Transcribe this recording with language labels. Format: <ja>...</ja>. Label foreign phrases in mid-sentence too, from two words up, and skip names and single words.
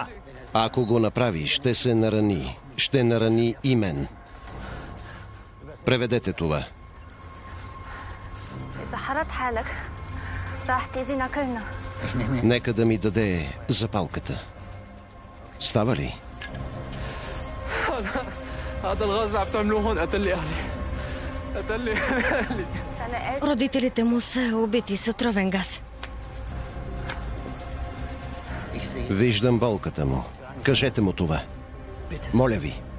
<bg>Ако го направи, ще се нарани. Ще нарани и мен. Преведете това. Нека да ми даде запалката. Става ли?</bg> <ar>هذا الغاز اللي عم تعملوه هون قتل لي اهلي. قتل لي اهلي.</ar> <bg>Родителите му са убити с отровен газ. Виждам болката му. Кажете му това. Моля ви.</bg>